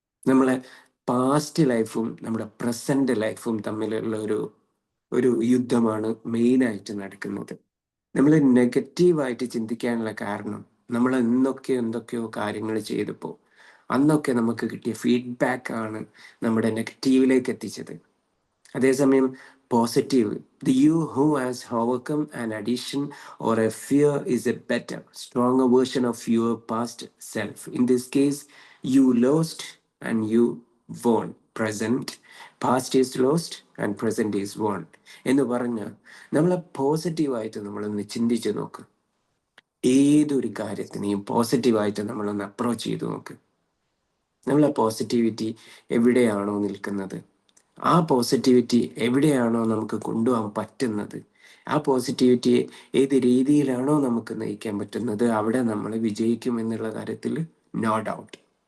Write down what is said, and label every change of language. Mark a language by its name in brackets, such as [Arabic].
[Malayalam] നമ്മളെ പാസ്റ്റ് ലൈഫും നമ്മുടെ പ്രസന്റ് ലൈഫും തമ്മിലുള്ള ഒരു യുദ്ധമാണ് മെയിനായിട്ട് നടക്കുന്നത്. നമ്മൾ നെഗറ്റീവായിട്ട് ചിന്തിക്കാനുള്ള കാരണം, നമ്മൾ എന്തൊക്കെയോ കാര്യങ്ങൾ ചെയ്തപ്പോൾ അന്നൊക്കെ നമുക്ക് കിട്ടിയ ഫീഡ്ബാക്കാണ് നമ്മുടെ നെഗറ്റീവിലേക്ക് എത്തിച്ചത്. [English] അതേസമയം positive, the you who has overcome an addiction or a fear is a better, stronger version of your past self. In this case, you lost and you won. Present, past is lost and present is won. [Malayalam] എന്ന് പറഞ്ഞാൽ നമ്മളെ പോസിറ്റീവായിട്ട് നമ്മളൊന്ന് ചിന്തിച്ച് നോക്ക്. ഏതൊരു കാര്യത്തിനെയും പോസിറ്റീവായിട്ട് നമ്മളൊന്ന് അപ്രോച്ച് ചെയ്ത് നോക്ക്. നമ്മളെ പോസിറ്റിവിറ്റി എവിടെയാണോ നിൽക്കുന്നത്, ആ പോസിറ്റിവിറ്റി എവിടെയാണോ നമുക്ക് കൊണ്ടുപോകാൻ പറ്റുന്നത്, ആ പോസിറ്റിവിറ്റിയെ ഏത് രീതിയിലാണോ നമുക്ക് നയിക്കാൻ പറ്റുന്നത്, അവിടെ നമ്മൾ വിജയിക്കും എന്നുള്ള കാര്യത്തിൽ നോ ഡൗട്ട്.